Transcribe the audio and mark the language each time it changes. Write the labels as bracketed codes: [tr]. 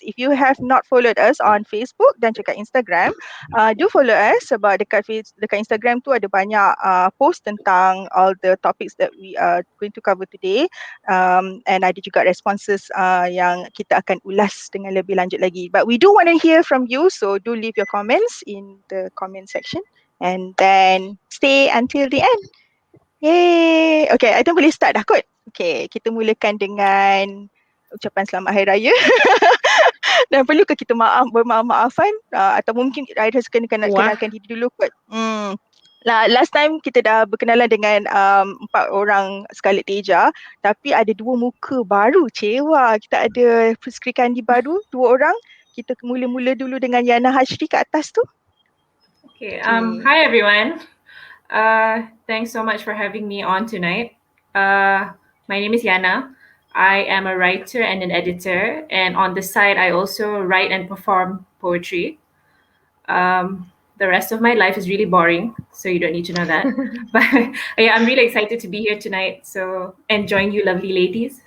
[en] If you have not followed us on Facebook [ms] dan juga [en] Instagram, do follow us [ms] sebab dekat Instagram tu ada banyak post tentang [en] all the topics that we are going to cover today. [ms] And ada juga responses yang kita akan ulas dengan lebih lanjut lagi. [en] But we do want to hear from you, so do leave your comments in the comment section and then stay until the end. Yay! Okay, I think [ms] boleh start dah kot. Okay, kita mulakan dengan ucapan selamat Hari Raya. Dan perlukah kita bermaaf-maafan atau mungkin I rasa kenalkan diri dulu kot. [en] Last time [ms] kita dah berkenalan dengan 4 orang Scarlet Teja, tapi ada 2 muka baru, cewa. Kita ada Sri Kandi baru, 2 orang. Kita mula-mula dulu dengan Yana Hashri kat atas tu. [en] Okay. Hi everyone. Thanks so much for having me on tonight. My name is Yana. I am a writer and an editor, and on the side I also write and perform poetry. The rest of my life is really boring, so you don't need to know that. But yeah, I'm really excited to be here tonight, so and join you lovely ladies.